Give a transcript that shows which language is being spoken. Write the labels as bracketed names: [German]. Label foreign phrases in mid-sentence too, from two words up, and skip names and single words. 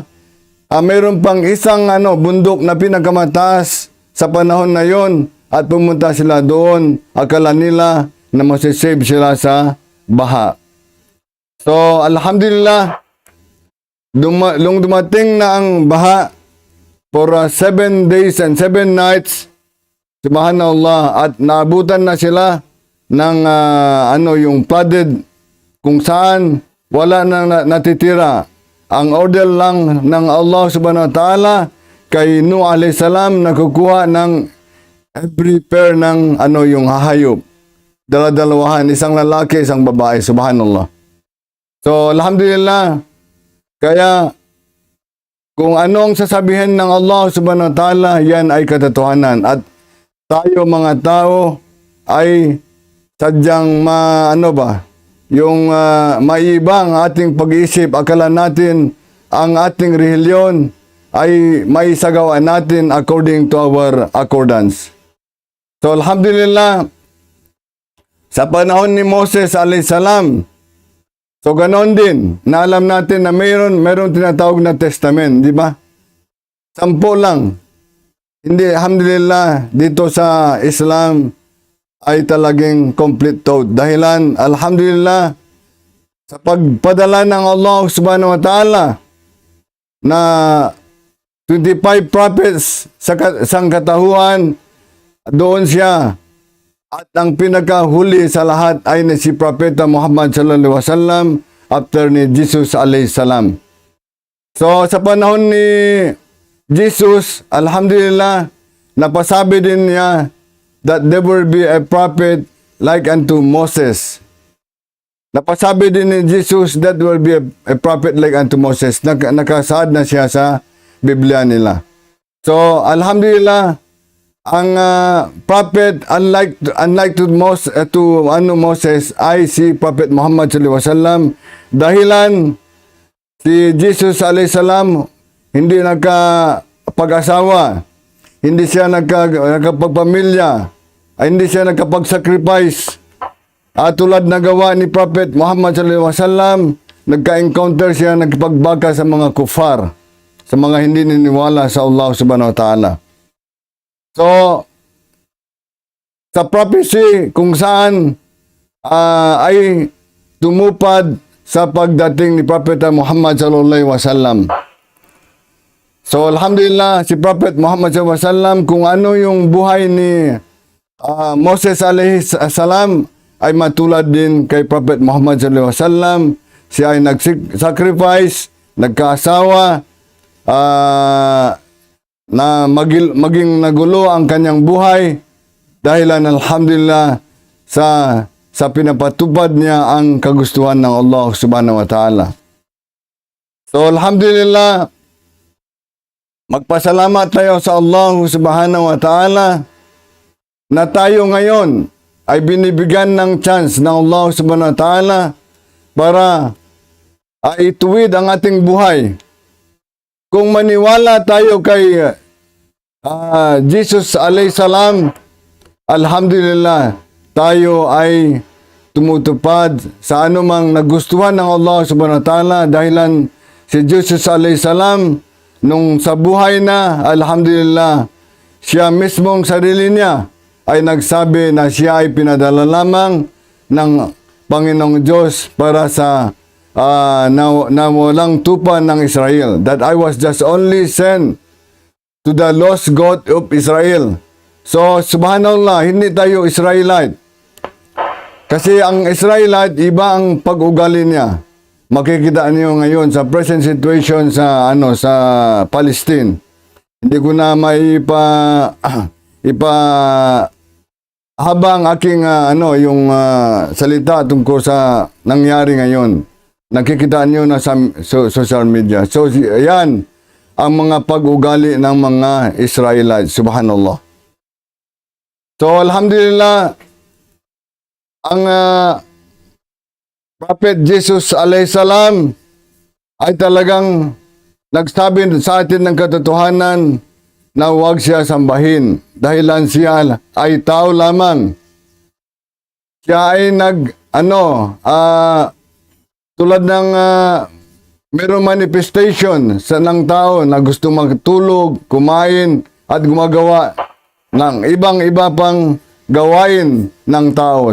[Filipino] Mayroon pang isang bundok na pinakamataas sa panahon na yon at pumunta sila doon. Akala nila na masisave sila sa baha. So alhamdulillah, nung dumating na ang baha [English] for 7 days and 7 nights, [Filipino] subhanallah, at naabutan na sila ng yung flooded kung saan wala nang natitira. Ang order lang ng [Arabic] الله سبحانه وتعالى [Filipino] kay Nuh [Arabic] عليه السلام [Filipino] na kukuha ng [English] every pair [Filipino] ng yung hahayop. Dala-dalawahan, isang lalaki, isang babae, subhanallah. So alhamdulillah, kaya kung ano ang sasabihin ng [Arabic] الله سبحانه وتعالى, [Filipino] yan ay katotohanan. At tayo mga tao ay sadyang maiba ang ating pag-iisip. Akala natin ang ating relihiyon ay maisagawa natin [English] according to our accordance. [Filipino] So alhamdulillah, sa panahon ni Moses [Arabic] عليه السلام, [Filipino] so ganon din, na alam natin na mayroon tinatawag na testament, di ba? 10 lang. Hindi, alhamdulillah, dito sa Islam ay talagang [English] complete thought. [Filipino] Dahilan, alhamdulillah, sa pagpadala ng [Arabic] الله سبحانه وتعالى [Filipino] na 25 prophets sa sangkatahuan, doon siya. At ang pinakahuli sa lahat ay si Propeta Muhammad [Arabic] صلى الله عليه وسلم [Filipino] after ni Jesus [Arabic] عليه السلام. [Filipino] So sa panahon ni Jesus, alhamdulillah, napasabi din niya [English] that there will be a prophet like unto Moses. [Filipino] Napasabi din ni Jesus [English] that there will be a prophet like unto Moses. [Filipino] Nakasaad na siya sa Biblia nila. So alhamdulillah, ang [English] prophet unlike to Moses [Filipino] ay si Prophet Muhammad [Arabic] صلى الله عليه وسلم. [Filipino] Dahilan si Jesus [Arabic] عليه السلام [Filipino] hindi nagkapag-asawa. hindi siya nagkapagpamilya, ay hindi siya nagkapag-sacrifice. At tulad na gawa ni Prophet Muhammad [Arabic] صلى الله عليه وسلم, [Filipino] nagka-encounter siya, nagpagbaka sa mga kufar, sa mga hindi niniwala sa [Arabic] الله سبحانه وتعالى. [Filipino] So, sa prophecy kung saan ay tumupad sa pagdating ni Prophet Muhammad [Arabic] صلى الله عليه وسلم. [Filipino] So, alhamdulillah, si Prophet Muhammad [Arabic] صلى الله عليه وسلم, [Filipino] kung ano yung buhay ni Moses [Arabic] عليه السلام, [Filipino] ay matulad din kay Prophet Muhammad [Arabic] صلى الله عليه وسلم. [Filipino] Siya ay nag-sacrifice, nagkaasawa, na maging nagulo ang kanyang buhay dahilan alhamdulillah sa pinapatupad niya ang kagustuhan ng [Arabic] الله سبحانه وتعالى. [Filipino] So alhamdulillah, magpasalamat tayo sa [Arabic] الله سبحانه وتعالى [Filipino] na tayo ngayon ay binibigyan ng chance ng [Arabic] الله سبحانه وتعالى [Filipino] para ituwid ang ating buhay. Kung maniwala tayo kay Jesus [Arabic] عليه السلام, [Filipino] alhamdulillah, tayo ay tumutupad sa anumang nagustuhan ng [Arabic] الله سبحانه وتعالى [Filipino] dahilan si Jesus [Arabic] عليه السلام [Filipino] nung sa buhay na, alhamdulillah, siya mismong sarili niya ay nagsabi na siya ay pinadala lamang ng Panginoong Diyos para sa na walang tupa ng Israel. [English] That I was just only sent to the lost God of Israel. [Filipino] So, subhanallah, hindi tayo Israelite. Kasi ang Israelite, iba ang pag-ugali niya. Makikita niyo ngayon sa present situation sa Palestine. Hindi ko na habang aking yung salita tungkol sa nangyari ngayon. Nakikita niyo na sa [English] social media. [Filipino] So, yan ang mga pag-ugali ng mga Israelites. Subhanallah. So, alhamdulillah, ang Prophet Jesus [Arabic] عليه السلام [Filipino] ay talagang nagsabi sa atin ng katotohanan na huwag siya sambahin dahilan siya ay tao lamang. Siya ay tulad ng mayroong manifestation ng tao na gusto magtulog, kumain, at gumagawa ng ibang-iba pang gawain ng tao.